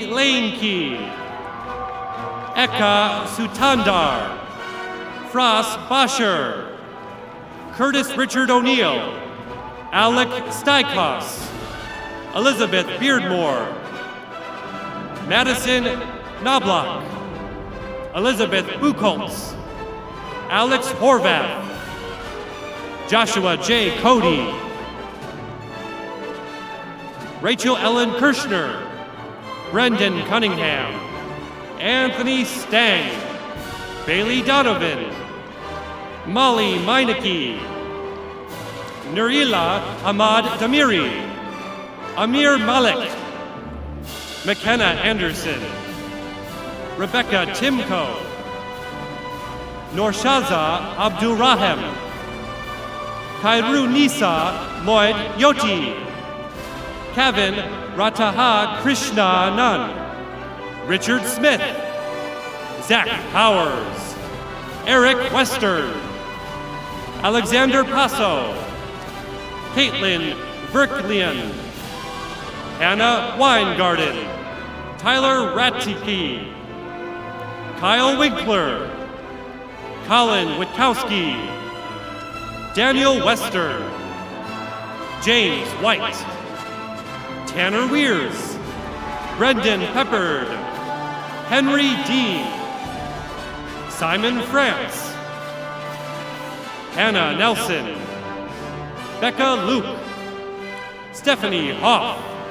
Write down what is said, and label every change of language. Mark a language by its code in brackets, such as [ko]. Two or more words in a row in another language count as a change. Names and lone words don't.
[en] Laneke, Eka Sutandar, Frost Bosher, Curtis Richard O'Neill, Alec Stykos, Elizabeth Beardmore, Madison Knobloch, Elizabeth Buchholz, Alex Horvath, Joshua J. Cody, Rachel Ellen Kirschner, Brendan Cunningham, Anthony Stang, Bailey Donovan, Molly Meineke, Nurila Ahmad Damiri, Amir Malik, McKenna Anderson, Rebecca Timko, Norshaza Abdulrahem, Kairu Nisa Moed Yoti, Kevin Rataha Krishna Nan, Richard Smith, Zach Powers, Eric Western, Alexander Passo, Caitlin Verklian, Hannah Weingarten, Tyler Ratike, Kyle Winkler, Colin Witkowski, Daniel Western, James White, Tanner Weirs, Brendan Peppard, Henry Dean, Simon France, Hannah Nelson, Becca Luke, Stephanie Hoff,